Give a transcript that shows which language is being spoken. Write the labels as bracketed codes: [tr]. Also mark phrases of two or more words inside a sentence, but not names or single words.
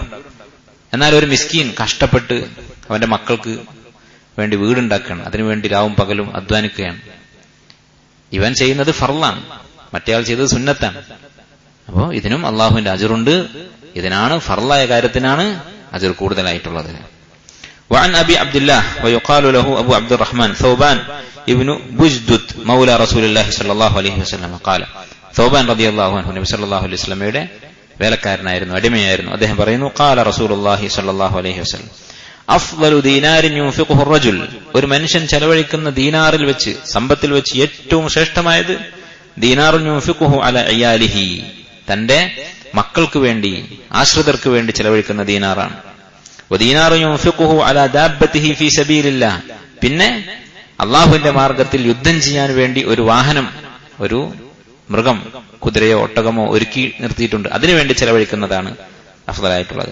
[ml] എന്നാൽ ഒരു മിസ്കീൻ കഷ്ടപ്പെട്ട് അവന്റെ മക്കൾക്ക് വേണ്ടി വീടുണ്ടാക്കുകയാണ്, അതിനുവേണ്ടി രാവും പകലും അധ്വാനിക്കുകയാണ്. ഇവൻ ചെയ്യുന്നത് ഫർളാണ്, മറ്റേയാൾ ചെയ്തത് സുന്നത്താണ്. അപ്പോ ഇതിനും അള്ളാഹുവിന്റെ അജറുണ്ട്. ഇതിനാണ് ഫർളായ കാര്യത്തിനാണ് അജർ കൂടുതലായിട്ടുള്ളത്. [ar] وعن أبي عبد الله ويقال له أبو عبد الرحمن ثوبان ابن بجدد مولى رسول الله صلى الله عليه وسلم قال ثوبان رضي الله عنه نبي صلى الله عليه وسلم [ml] വേലക്കാരനായിരുന്നു, അടിമയായിരുന്നു. അദ്ദേഹം പറയുന്നു [ar] قال رسول الله صلى الله عليه وسلم أفضل دينار ينفقه الرجل [ml] ഒരു മനുഷ്യൻ ചെലവഴിക്കുന്ന ദീനാറിൽ വെച്ച്, സമ്പത്തിൽ വെച്ച് ഏറ്റവും ശ്രേഷ്ഠമായത് ദീനാർ [ar] ينفقه على عياله [ml] തന്റെ മക്കൾക്ക് വേണ്ടി, ആശ്രിതർക്ക് വേണ്ടി ചെലവഴിക്കുന്ന ദീനാറാണ്. [ar] ودينار ينفقه على دابته في سبيل الله [ml] പിന്നെ അള്ളാഹുവിന്റെ മാർഗത്തിൽ യുദ്ധം ചെയ്യാൻ വേണ്ടി ഒരു വാഹനം, ഒരു മൃഗം, കുതിരയോ ഒട്ടകമോ ഒരുക്കി നിർത്തിയിട്ടുണ്ട്, അതിനുവേണ്ടി ചെലവഴിക്കുന്നതാണ് അഫ്ളലായിട്ടുള്ളത്.